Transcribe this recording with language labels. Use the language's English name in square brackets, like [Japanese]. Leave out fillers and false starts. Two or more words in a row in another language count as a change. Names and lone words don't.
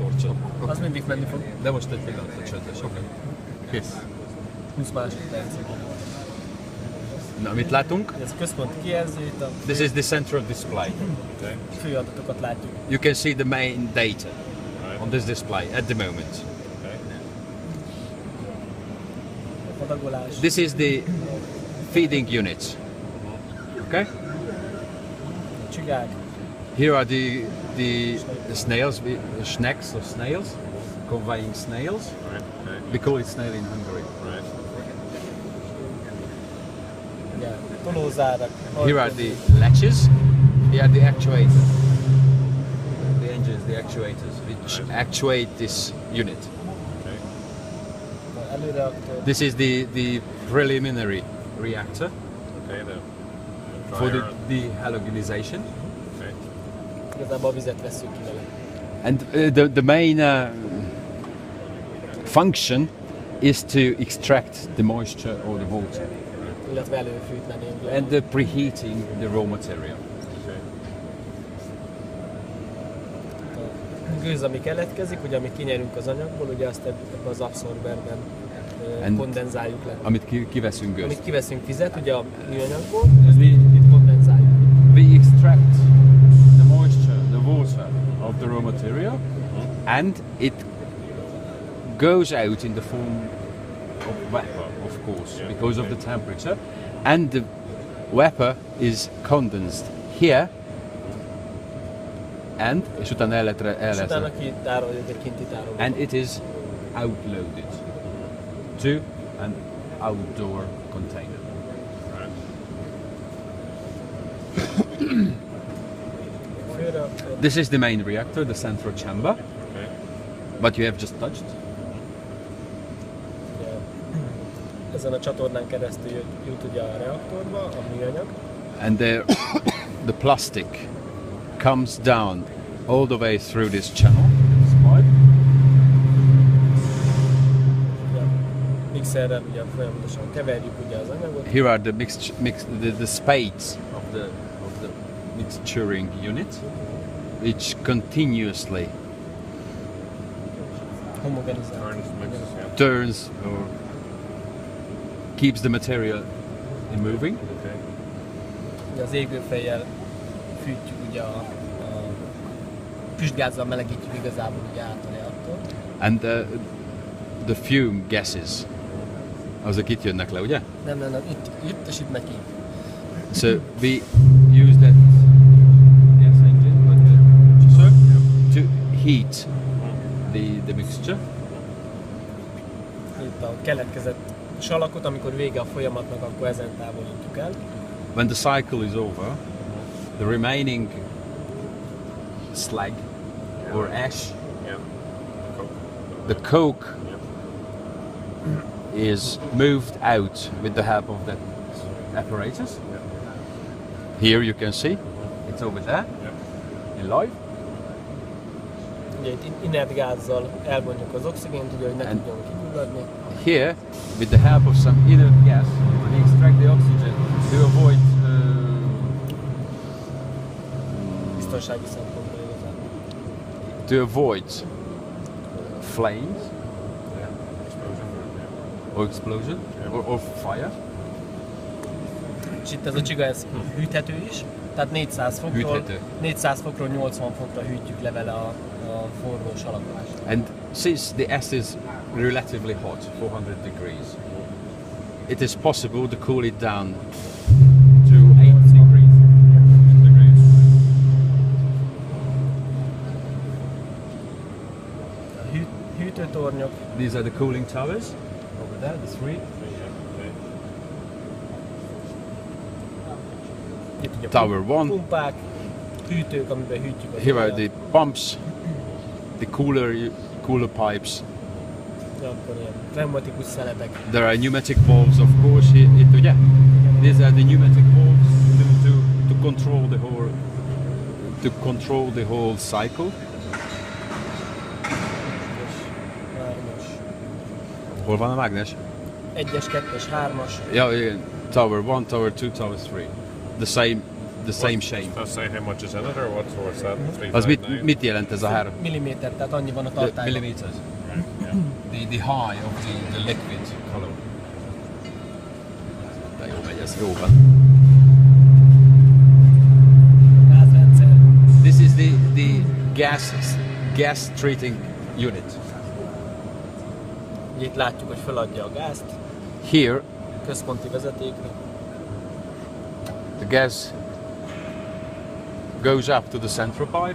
[Hungarian] Látod? Az mindig menni fog. De most egy pillanatra csöndes, oké. Kész. 20 másodperc. Na, mit látunk? Ez a központi kijelző, itt a [English] This is the central display. [Hungarian] fő adatokat látjuk. [English] You can see the main data on this display at the moment. [Hungarian] A adagolás. [English] This is the feeding units. Okay? [Hungarian] A csigák. [English] Here are the snails, snacks or snails, conveying snails. We call it snail in Hungary. [Hungarian] Ugye, tolózárak. [English] Here are the latches. Here are the actuators. The engines, the actuators, which actuate this unit. [Hungarian] Előreaktor. [English] This is the preliminary reactor for the halogenization. [Hungarian] Igazából a vizet vesszük ki vele. [English] And the main function is to extract the moisture or the water [Hungarian] Illetve előfűteni. [English] and the preheating the raw material. [Hungarian] A gőz, ami keletkezik, ugye amit kinyerünk az anyagból, ugye azt ebben az abszorberben kondenzáljuk le. Amit kiveszünk gőzt. Amit kiveszünk vizet, ugye a műanyagból, ezt itt kondenzáljuk. [English] We extract the moisture, the water of the raw material, and it goes out in the form of vapor, of course, because of the temperature, and the vapor is condensed here, and [Hungarian] és utána És utána kitároljuk egy kinti tárolóba. [English] and it is outloaded to an outdoor container. [Hungarian] Főreaktor. [English] This is the main reactor, the central chamber, but you have just touched. [Hungarian] Ugye, ezen a csatornán keresztül jut ugye a reaktorba, a műanyag. [English] And the plastic comes down all the way through this channel, this pipe. [Hungarian] Ugye, mixerrel ugye folyamatosan keverjük ugye az anyagot. [English] Here are the spades of the mixturing unit, which continuously [Hungarian] Homogenizál. [English] turns or keeps the material in moving. [Hungarian] Ugye az égőfejjel fűtjük ugye a füstgázzal melegítjük igazából ugye át a reaktort. [English] And the fume gases, [Hungarian] azok itt jönnek le, ugye? Nem, itt és itt neki. [English] So we use that gas engine to heat the mixture. [Hungarian] Itt a keletkezett salakot, amikor vége a folyamatnak, akkor ezen távolítjuk el. [English] When the cycle is over, the remaining slag or ash, the coke is moved out with the help of that apparatus. Here you can see, it's over there, in live. [Hungarian] Ugye itt inert gázzal elvonjuk az oxigént, ugye, hogy ne tudjon kigyulladni. [English] Here, with the help of some inert gas, we extract the oxygen to avoid [Hungarian] Biztonsági szempontból igazán. [English] to avoid flames or explosion or fire. [Hungarian] És itt ez a csiga, ez hűthető is, tehát 400 fokról 80 fokra hűtjük le vele a forró salakot. [English] And since the S is relatively hot, 400 degrees, it is possible to cool it down to 8 degrees. [Hungarian] A hűtőtornyok. [English] These are the cooling towers over there, the three. [Hungarian] Itt ugye [English] Tower one. [Hungarian] pumpák, hűtők, amiben hűtjük a [English] Here are the pumps, the cooler pipes. [Hungarian] akkor ilyen pneumatikus szeletek. [English] There are pneumatic valves, of course. [Hungarian] Ugye? [English] These are the pneumatic valves to control the whole cycle. [Hungarian] Hármas. Hol van a mágnes? 1-es, 2-es, 3-as. [English] Yeah, Tower 1, Tower 2, Tower 3. The same the same shape. I'll say how much is in it or what's that? [Hungarian] Az 359? mit jelent ez a 3? Milliméter, tehát annyi van a [English] The [Hungarian] tartályban. [English] millimeters. Yeah. The high of the liquid color. [Hungarian] De jó megy, ez jó van. Gázrendszer. [English] This is the gas treating unit. [Hungarian] Itt látjuk, hogy feladja a gázt [English] Here [Hungarian] központi vezetékre. [English] the gas goes up to the central pipe.